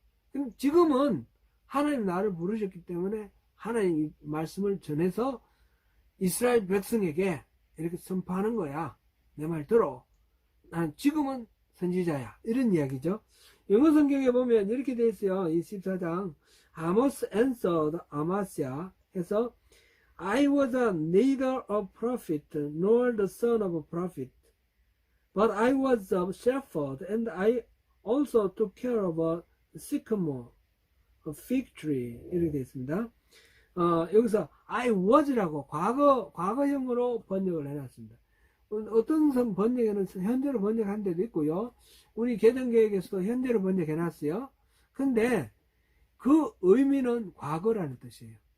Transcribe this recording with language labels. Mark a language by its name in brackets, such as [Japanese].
[Korean] 그럼 지금은 하나님 나를 부르셨기 때문에 하나님 말씀을 전해서 이스라엘 백성에게 이렇게 선포하는 거야. 내 말 들어. 난 지금은 선지자야. 이런 이야기죠. 영어 성경에 보면 이렇게 되어 있어요. 이 14장. [English] Amos answered Amasiah [Korean] 해서 [English] I was neither a prophet nor the son of a prophet, but I was a shepherd, and I also took care of a sycamore, a fig tree. [Korean] 이렇게 되어 있습니다. 여기서 I was라고 과거형으로 번역을 해놨습니다. 어떤 번역에는 현재로 번역한 데도 있고요. 우리 개정계획에서도 현재로 번역해놨어요. 근데 그 의미는 과거라는 뜻이에요.